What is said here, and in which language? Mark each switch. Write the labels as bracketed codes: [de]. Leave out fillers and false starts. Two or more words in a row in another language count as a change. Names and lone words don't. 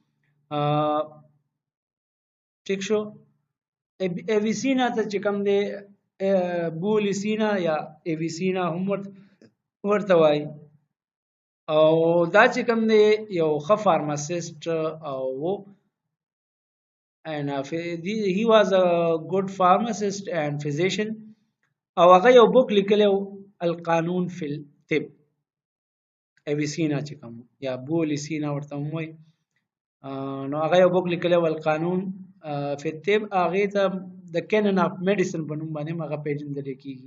[ps] ٹھیک شو ایویسینا ته چې کوم دی بولیسینا یا ایویسینا هم ورته وای او دا چې کوم دی یو ښه فارماسیست او [en] and he was a good pharmacist and physician. [ps] او هغه یو بوک لیکلی و القانون فی الطب، اویسینا چې کوم یا بولیسینا ورته وایي. نو هغه یو بوک لیکلی و القانون فی الطب، هغې ته د کینن اف میډیسن په نوم باندې هم هغه پیژندلی کېږي.